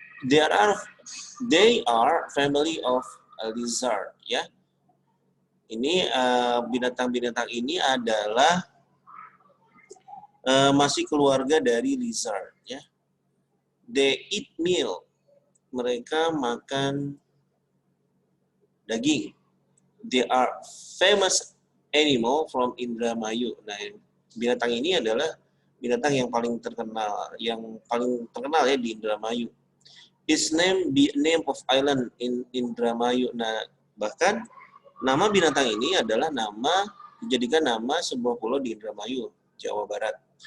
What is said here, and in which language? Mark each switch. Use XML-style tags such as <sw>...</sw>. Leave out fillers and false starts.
<en>They are family of a lizard, ya.</en> <id>Ini binatang-binatang ini adalah masih keluarga dari lizard, ya.</id> <en>They eat meal.</en> <id>Mereka makan daging.</id> <en>They are famous animal from Indramayu.</en> <id>Nah, binatang ini adalah binatang yang paling terkenal ya di Indramayu.</id> <en>Its name be name of island in Indramayu.</en> <id>Nah, bahkan nama binatang ini adalah dijadikan nama sebuah pulau di Indramayu, Jawa Barat.</id>